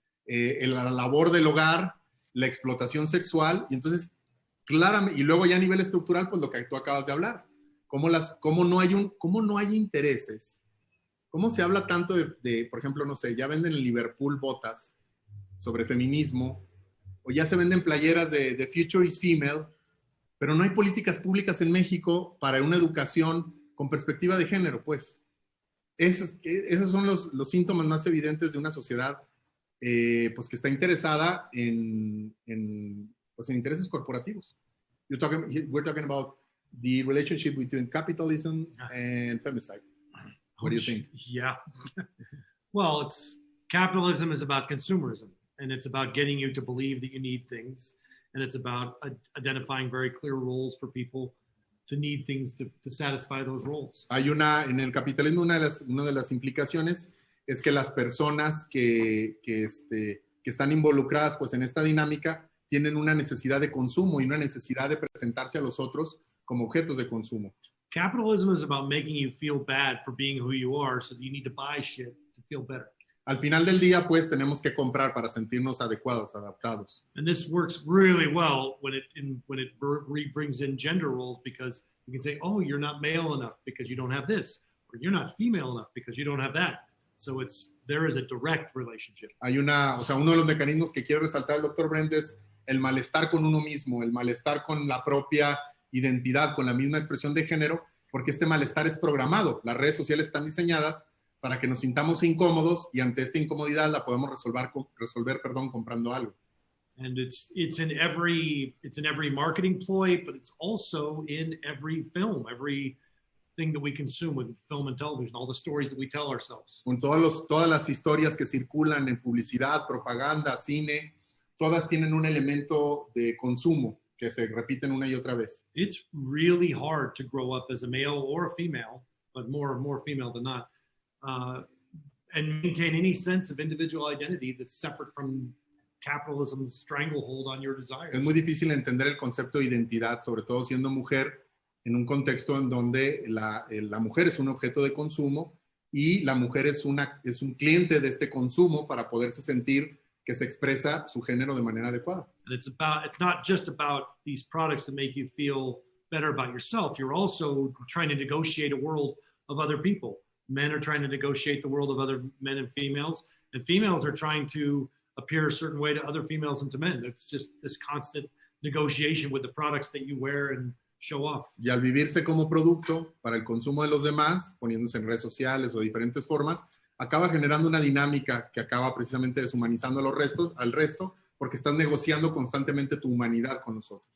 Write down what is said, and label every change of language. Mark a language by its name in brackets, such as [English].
[Spanish] La labor del hogar, la explotación sexual, y entonces, claramente, y luego ya a nivel estructural, pues lo que tú acabas de hablar, cómo no hay intereses, cómo se habla tanto por ejemplo, no sé, ya venden en Liverpool botas sobre feminismo, o ya se venden playeras de [English] The Future is Female, [Spanish] pero no hay políticas públicas en México para una educación con perspectiva de género, pues. Esos son los síntomas más evidentes de una sociedad pues que está interesada en intereses corporativos. [English] We're talking about the relationship between capitalism and femicide. What do you think? Yeah. Well, capitalism is about consumerism, and it's about getting you to believe that you need things, and it's about identifying very clear roles for people to need things to satisfy those roles. [Spanish] En el capitalismo una de las implicaciones es que las personas que están involucradas pues en esta dinámica tienen una necesidad de consumo y una necesidad de presentarse a los otros como objetos de consumo. [English] Capitalism is about making you feel bad for being who you are, so you need to buy shit to feel better. [Spanish] Al final del día, pues, tenemos que comprar para sentirnos adecuados, adaptados. [English] And this works really well when it brings in gender roles, because you can say, oh, you're not male enough because you don't have this, or you're not female enough because you don't have that. So there is a direct relationship. [Spanish] Uno de los mecanismos que quiere resaltar el doctor Brent es el malestar con uno mismo, el malestar con la propia identidad, con la misma expresión de género, porque este malestar es programado. Las redes sociales están diseñadas para que nos sintamos incómodos y ante esta incomodidad la podemos resolver comprando algo. [English] And it's in every marketing ploy, but it's also in every film, everything that we consume with film and television, all the stories that we tell ourselves. [Spanish] Con todas las historias que circulan en publicidad, propaganda, cine, todas tienen un elemento de consumo que se repiten una y otra vez. [English] It's really hard to grow up as a male or a female, but more female than not. And maintain any sense of individual identity that's separate from capitalism's stranglehold on your desires. [Spanish] Es muy difícil entender el concepto de identidad, sobre todo siendo mujer, en un contexto en donde la mujer es un objeto de consumo y la mujer es un cliente de este consumo para poderse sentir que se expresa su género de manera adecuada. [English] And it's not just about these products that make you feel better about yourself. You're also trying to negotiate a world of other people. Men are trying to negotiate the world of other men and females are trying to appear a certain way to other females and to men. It's just this constant negotiation with the products that you wear and show off. [Spanish] Y al vivirse como producto para el consumo de los demás, poniéndose en redes sociales o de diferentes formas, acaba generando una dinámica que acaba precisamente deshumanizando al resto, porque estás negociando constantemente tu humanidad con nosotros.